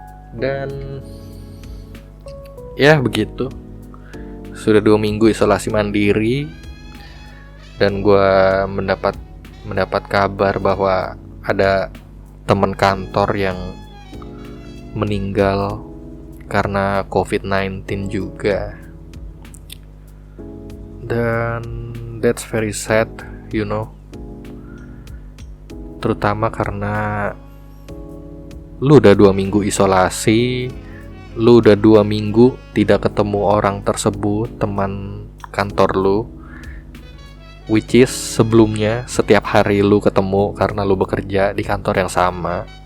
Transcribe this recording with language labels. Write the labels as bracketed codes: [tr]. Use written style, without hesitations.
[id] Dan ya begitu, sudah 2 minggu isolasi mandiri, dan gue mendapat kabar bahwa ada teman kantor yang meninggal karena COVID-19 juga. Dan [en] that's very sad, you know. [id] Terutama karena lu udah 2 minggu isolasi, lu udah 2 minggu tidak ketemu orang tersebut, teman kantor lu, which is sebelumnya setiap hari lu ketemu karena lu bekerja di kantor yang sama.